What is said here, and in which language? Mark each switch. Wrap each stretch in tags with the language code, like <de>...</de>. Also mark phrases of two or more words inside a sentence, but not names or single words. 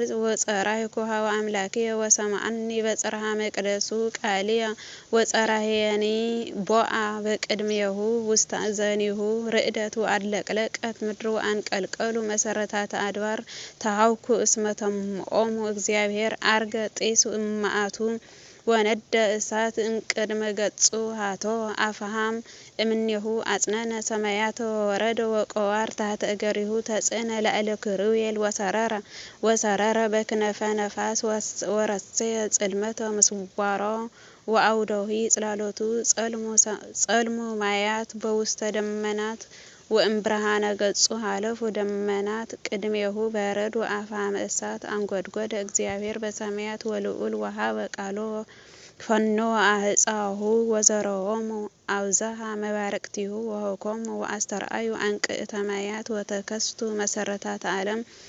<gez>ወጸራይኩ ሀበ አምላክየ ወሰምዐኒ በጽርሐ መቅደሱ ቃልየ ወጸራህየኒ ቦአ በቅድሜሁ ውስተ እዘኒሁ ርዕደት ወአድለቅለቀት ምድር ወአንቀልቀሉ መሰረታተ አድባር ተሃውኩ እስመ ተምኦሙ እግዚአብሔር አርገ ጢስ እምአቱ ወነደ እሳት እምቅድመ ገጹ ሃቶ አፍሃም እምኔሁ አጽነነ ሰማያተ ወወረደ ወቀዋር ታሕተ እገሪሁ ተጽእነ ላዕለ ክሩቤል ወሰረረ በክነፈ ነፋስ ወረሰየ ጽልመተ ምስዋሮ ወአውደሂ ጽላሎቱ ጸልሙ ማያት በውስተ ደመናት ወእምብርሃነ ገጹ ሃለፉ ደመናት ቅድሜሁ በረድ ወአፍሃመ እሳት አንጐድጐደ እግዚአብሔር በሰማያት ወልዑል ወሀበ ቃሎ ፈኖ አህፃሁ ወዘረዎሙ አብዝሃ መባረቅቲሁ ወሆኮሙ ወአስተርአዩ አንቅዕተ ማያት ወተከስቱ መሰረታተ ዓለም</gez>